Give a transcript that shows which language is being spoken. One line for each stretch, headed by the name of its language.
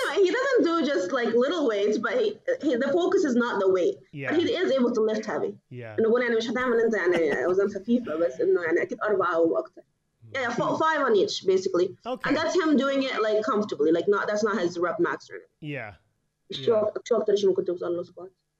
English: He doesn't do just like little weights, but the focus is not the weight. Yeah. But he is able to lift heavy. Yeah.
Arabic: إنه بقول يعني مش هتعمل أنت يعني أوزان خفيفة بس إنه يعني أكيد 4 أو أكتر.
English: Yeah, 5 on each basically. Okay. And that's him doing it like comfortably, like that's not his rep max or anything. Yeah.
Arabic: شو أكتر شيء ممكن توصل له سكوات؟